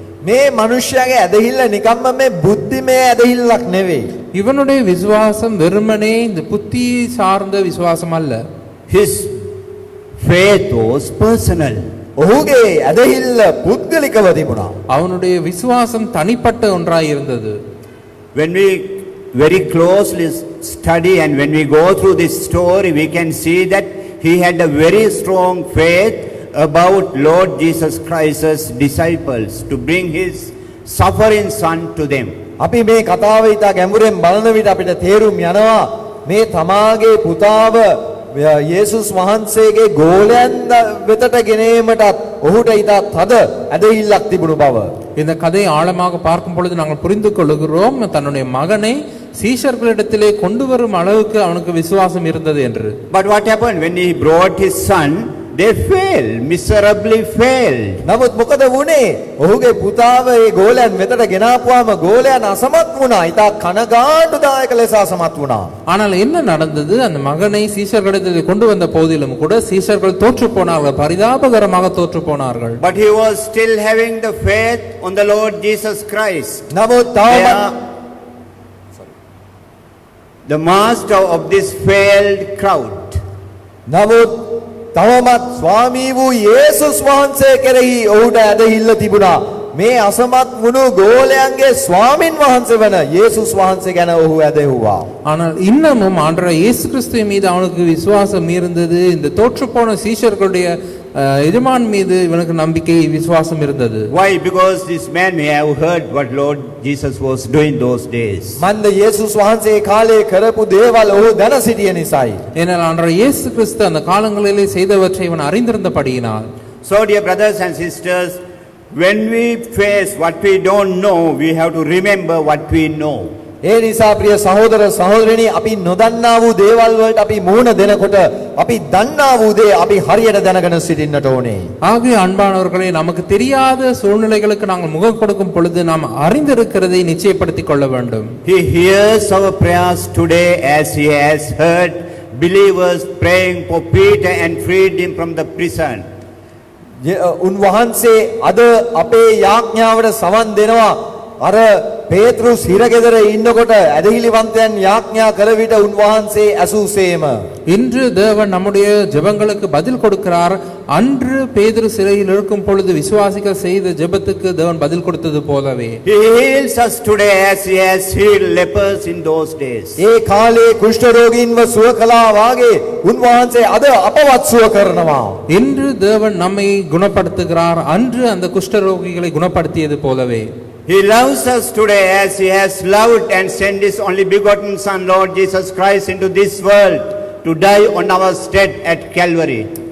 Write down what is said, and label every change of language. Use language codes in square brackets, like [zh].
[si] මේ මනුෂ්‍යයාගේ ඇදහිල්ල නිකම්ම මේ බුද්ධිමය ඇදහිල්ලක් නෙවෙයි. [ta] இவனுடைய விசுவாசம் வெறுமனே இந்த புத்தி சார்ந்த விசுவாசம் அல்ல. [en] His faith was personal. [si] ඔහුගේ ඇදහිල්ල පුද්ගලිකව තිබුණා. [ta] அவனுடைய விசுவாசம் தனிப்பட்ட ஒன்றாய் இருந்தது. [en] When we very closely study and when we go through this story, we can see that he had a very strong faith about Lord Jesus Christ's disciples to bring his suffering son to them. [si] අපි මේ කතාව ඉතා ගැඹුරෙන් බලන විට අපිට තේරුම් යනවා මේ තමාගේ පුතාව යේසුස් වහන්සේගේ ගෝලයන් වෙතට ගෙනීමටත් ඔහුට ඉතා තද ඇදහිල්ලක් තිබුණු බව. [ta] இந்த கதையை ஆழமாக பார்க்கும் பொழுது நாங்கள் புரிந்து கொள்கிறோம் தன்னுடைய மகனை சீஷர்களிடத்திலே கொண்டு வரும் அளவுக்கு அவனுக்கு விசுவாசம் இருந்தது என்று. [en] But what happened when he brought his son? They failed, miserably failed. [si] නමුත් මොකද වුනේ? ඔහුගේ පුතාව ඒ ගෝලයන් වෙතට ගෙනාපුවාම ගෝලයන් අසමත් වුණා. ඉතා කනගාටුදායක ලෙස අසමත් වුණා. [ta] ஆனால் என்ன நடந்தது? அந்த மகனை சீஷர்களிடத்திலே கொண்டு வந்த போதிலும் கூட சீஷர்கள் தோற்று போனார்கள், பரிதாபகரமாக தோற்று போனார்கள். [en] But he was still having the faith on the Lord Jesus Christ. [si] නමුත් [en] the master of this failed crowd. [si] නමුත් තවමත් ස්වාමී වූ යේසුස් වහන්සේ කෙරෙහි ඔහුට ඇදහිල්ල තිබුණා. මේ අසමත් වුණු ගෝලයන්ගේ ස්වාමින් වහන්සේ වන යේසුස් වහන්සේ ගැන ඔහු ඇදහුවා. [ta] ஆனால் இன்னமும் ஆண்டவர் இயேசு கிறிஸ்துவின் மீது அவனுக்கு விசுவாசம் இருந்தது. இந்த தோற்று போன சீஷர்களுடைய எஜமான் மீது இவனுக்கு நம்பிக்கை விசுவாசம் இருந்தது. [en] Why? Because this man may have heard what Lord Jesus was doing those days. [si] මන්ද යේසුස් වහන්සේ කාලේ කරපු දේවල් ඔහු දැන සිටිය නිසායි. [ta] ஏனால் ஆண்டவர் இயேசு கிறிஸ்து அந்த காலங்களிலே செய்தவற்றை இவன் அறிந்திருந்தபடியினால். [en] So dear brothers and sisters, when we face what we don't know, we have to remember what we know. [si] ඒ නිසා ප්‍රිය සහෝදර සහෝදරිනි අපි නොදන්නා වූ දේවල් වලට අපි මුහුණ දෙනකොට අපි දන්නා වූ දේ අපි හරියට දැනගෙන සිටින්නට ඕනේ. [ta] ஆகவே அன்பானவர்களே, நமக்கு தெரியாத சூழ்நிலைகளுக்கு நாங்கள் முகம் கொடுக்கும் பொழுது நாம் அறிந்திருக்கிறதை நிச்சயப்படுத்திக் கொள்ள வேண்டும். [en] He hears our prayers today as he has heard believers praying for Peter and freed him from the prison. [si] උන්වහන්සේ අද අපේ යාඥාවට සවන් දෙනවා අර පේත්‍රුස් හිරගෙදර ඉන්නකොට ඇදහිලිවන්තයන් යාඥා කළ විට උන්වහන්සේ ඇසූසේම [ta] இன்று தேவன் நம்முடைய ஜெபங்களுக்கு பதில் கொடுக்கிறார். அன்று பேதுரு சிறையில் இருக்கும் பொழுது விசுவாசிகள் செய்த ஜெபத்துக்கு தேவன் பதில் கொடுத்தது போலவே [en] He heals us today as he has healed lepers in those days. [si] ඒ කාලේ කුෂ්ඨ රෝගීන්ව සුව කළා වාගේ උන්වහන්සේ අද අපවත් සුව කරනවා. [ta] இன்று தேவன் நம்மை குணப்படுத்துகிறார். அன்று அந்த குஷ்டரோகிகளை குணப்படுத்தியது போலவே [en] He loves us today as he has loved and sent his only begotten Son, Lord Jesus Christ, into this world to die on our stead at Calvary.